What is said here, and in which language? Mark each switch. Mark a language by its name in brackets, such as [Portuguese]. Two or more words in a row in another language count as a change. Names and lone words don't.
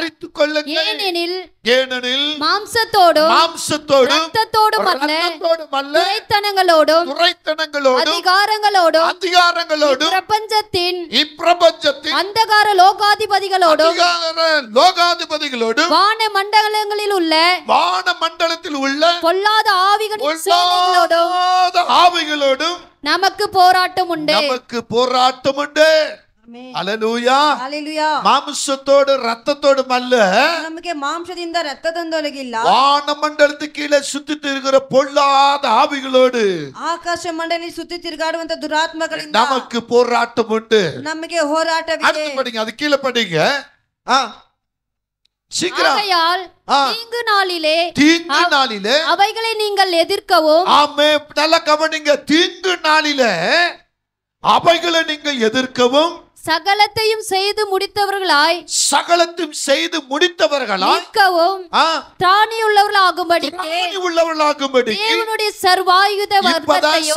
[Tamil] ஏனெனில் மாம்சத்தோடும் இரத்தத்தோடும் அல்ல, துரைத்தனங்களோடும் அதிகாரங்களோடும் இப்பிரபஞ்சத்தின் அந்தகார லோகாதிபதிகளோடும் வான மண்டலத்தில் உள்ள பொல்லாத ஆவிகளோடும் நமக்கு போராட்டம் உண்டு. ಹಲ್ಲೆಲೂಯಾ. Hallelujah. ಮಾಂಸத்தோடு ரத்தத்தோடும் அல்ல, [Kannada] ನಮಗೆ ಮಾಂಸದಿಂದ ರಕ್ತದೊಂದಿಗಿಲ್ಲ, [Tamil] வானமண்டலத்து கீழே சுத்தி திரிகிற பொல்லாத ஆவிகளோடு [Kannada] ಆಕಾಶ ಮಂಡಲಿ ಸುತ್ತಿ ತಿರುಗಾಡುವಂತ ದುರಾತ್ಮಗಳಿಂದ [Tamil] நமக்கு போராட்டம் உண்டு. [Kannada] ನಮಗೆ ಹೋರಾಟವಿದೆ. [Tamil] அடுத்து படிங்க, அது கீழே படிங்க. சீக்கிரம். ஆகையால் தீங்கு நாளிலே அவைகளை நீங்கள் எதிர்க்கவும். ஆமென். நல்ல கவனிங்க. தீங்கு நாளிலே அவைகளை நீங்கள் எதிர்க்கவும், சகலத்தையும் செய்து முடித்தவர்களாய் நிற்கவும் திராணியுள்ளவர்களாகும்படி தேவனுடைய சர்வாயுத வர்க்கத்தையும்